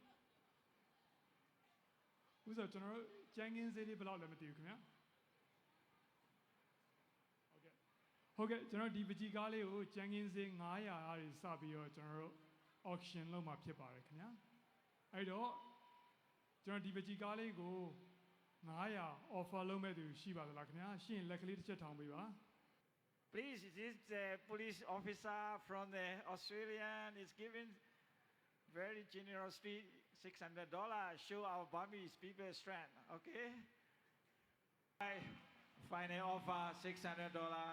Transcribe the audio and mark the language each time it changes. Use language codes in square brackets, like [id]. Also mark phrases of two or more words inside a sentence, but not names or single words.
[my] ဦးစော်ကျွန်တော်တို့ကျန်းကင်းစေးလေးဘယ်လောက်လဲမသိဘူးခင်ဗျာဟုတ်ကဲ့ကျွန်တော်ဒီပကြီးကားလေးကိုကျန်းကင်းစေး900အားတွေစပြီးတော့ကျွန်တော်တို့ auction လုပ်မှာဖြစ်ပါတယ်ခင်ဗျာအဲ့တော့ကျွန်တော်ဒီပကြီးကားလေးကို900 offer လုပ်မဲ့သူရှိပါသလားခင်ဗျာရှင်းလက်ကလေးတစ်ချက်ထောင်ပေးပါ [en] Please, this police officer from the Australian is giving very generously $600. Show our Burmese people strength, okay? I final offer $600.